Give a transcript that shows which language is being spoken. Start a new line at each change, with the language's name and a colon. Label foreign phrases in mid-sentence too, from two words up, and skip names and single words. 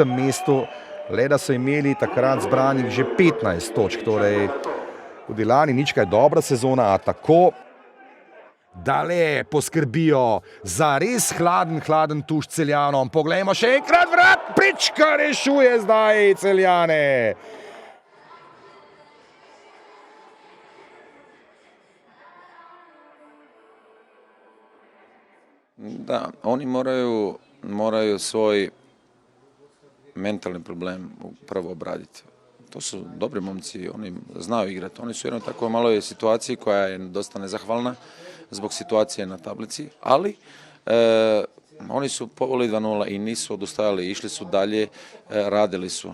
Slovenian: mestu, le da so imeli takrat zbranih že 15 točk, torej tudi lani nič kaj dobra sezona, a tako da le poskrbijo za res hladen tuš Celjanom. Poglejmo še enkrat, vrat prečka rešuje zdaj Celjane.
Croatian: Da, oni moraju svoj mentalni problem prvo obraditi. To su dobri momci, oni znaju igrati. Oni su jedno tako maloj situaciji koja je dosta nezahvalna zbog situacije na tablici, ali Oni su poveli 2:0 i nisu odustajali, išli su dalje, radili su.